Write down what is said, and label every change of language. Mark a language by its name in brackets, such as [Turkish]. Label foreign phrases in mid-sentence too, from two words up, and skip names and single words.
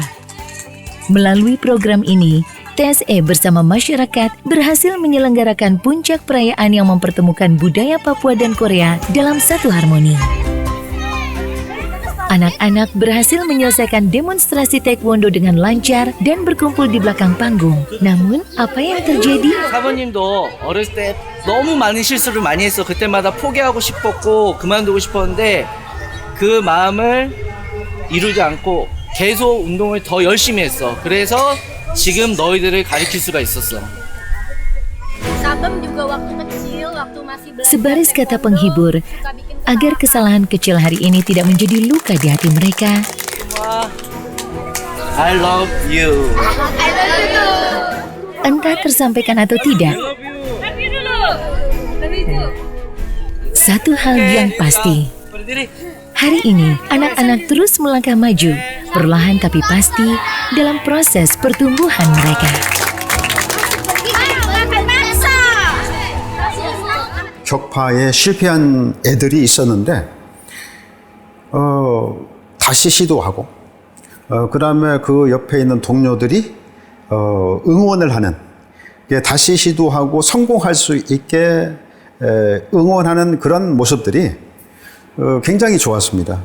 [Indonesian] Melalui program ini, TSE bersama masyarakat berhasil menyelenggarakan puncak perayaan yang mempertemukan budaya Papua dan Korea dalam satu harmoni. Anak-anak berhasil menyelesaikan demonstrasi taekwondo dengan lancar dan berkumpul di belakang panggung. Namun, apa yang terjadi? [Korean] 사모님도 어렸을 때 너무 많은 실수를 많이 했어. 그때마다 포기하고 싶었고 그만두고 싶었는데 그 마음을 이루지 않고 계속 운동을 더 열심히 했어. 그래서 지금 너희들을 가르칠 수가 있었어. [Indonesian] Sabem juga waktu kecil, waktu masih belajar. Sebaris kata penghibur, agar kesalahan kecil hari ini tidak menjadi luka di hati mereka. [English] I love you. [Indonesian] Entah tersampaikan atau tidak, satu hal yang pasti, hari ini anak-anak terus melangkah maju, perlahan tapi pasti dalam proses pertumbuhan mereka. [Korean] 격파에 실패한 애들이 있었는데 다시 시도하고 그 다음에 그 옆에 있는 동료들이 응원을 하는, 다시 시도하고 성공할 수 있게 응원하는 그런 모습들이 굉장히 좋았습니다.